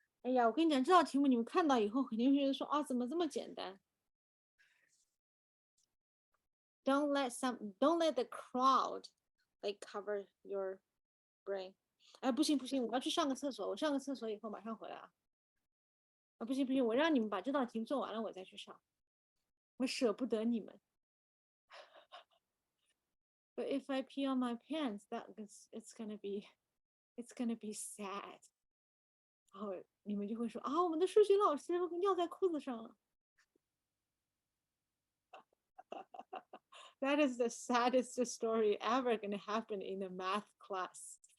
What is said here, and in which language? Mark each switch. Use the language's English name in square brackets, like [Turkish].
[Chinese] 哎呀，我跟你讲，这道题目你们看到以后肯定会觉得说啊，怎么这么简单？ [English] Don't let the crowd like cover your brain。 [Chinese] 哎，不行不行，我要去上个厕所，我上个厕所以后马上回来啊。啊，不行不行，我让你们把这道题目做完了，我再去上。我舍不得你们。 [English] But if I pee on my pants, it's gonna be sad. [Chinese] 然后你们就会说啊，我们的数学老师尿在裤子上了。 [English] That is the saddest story ever gonna happen in a math class.